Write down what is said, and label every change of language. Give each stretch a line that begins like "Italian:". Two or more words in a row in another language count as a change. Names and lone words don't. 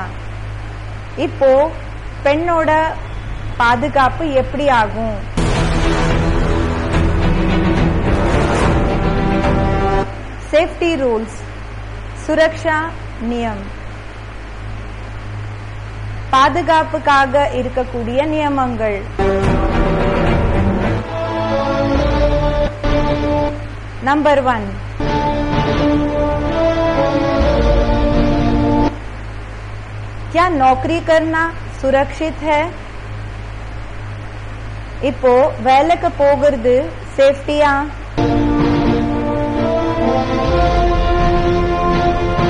Tamil: இப்போ பெண்ணோட பாதுகாப்பு எப்படி ஆகும்?
English: safety rules,
Hindi: सुरक्षा नियम,
Tamil: பாதுகாப்புக்காக இருக்கக்கூடிய நியமங்கள்.
Hindi: नंबर 1, क्या नौकरी करना सुरक्षित है?
Tamil: இப்போ வேலைக்கு போகிறது சேஃப்டியா?